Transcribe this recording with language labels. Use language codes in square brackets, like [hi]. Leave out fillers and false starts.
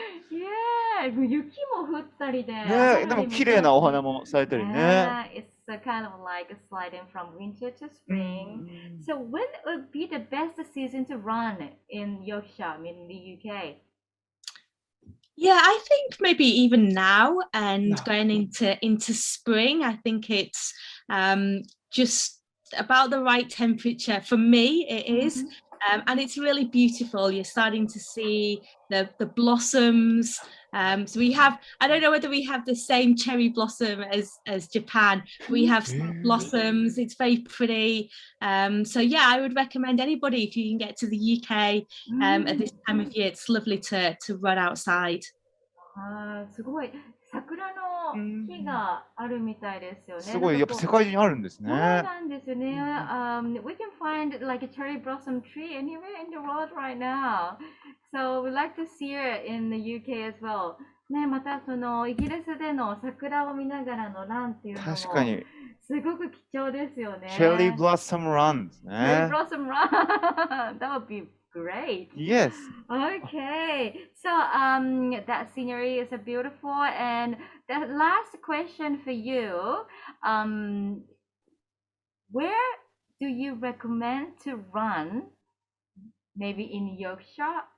[ja] Yeah, 雪も降ったりで。ね、でも綺麗なお花も咲いたりね。 [en] It's kind of like sliding from winter to spring. So when would be the best season to run in Yorkshire, I mean in the UK? Yeah, I think maybe even now and going into spring, I think it's just about the right temperature. For me, it is. And it's really beautiful. You're starting to see the blossoms. So we have, I don't know whether we have the same cherry blossom as Japan. We have blossoms. It's very pretty. So I would recommend anybody, if you can get to the UK at this time of year, it's lovely to run outside. [ja] すごい。桜の木があるみたいですよね。すごい、やっぱ世界中にあるんですね。そうなんですね。 [en] We can find like a cherry blossom tree anywhere in the world right now. So we like to see it in the UK as well. [ja] ね、またそのイギリスでの桜を見ながらのランっていうのも確かにすごく貴重ですよね。 [en] Cherry blossom run [ja] ですね。 [en] Cherry blossom run. That would be great. Yes. Okay. So that scenery is beautiful. And the last question for you, where do you recommend to run? Maybe in Yorkshire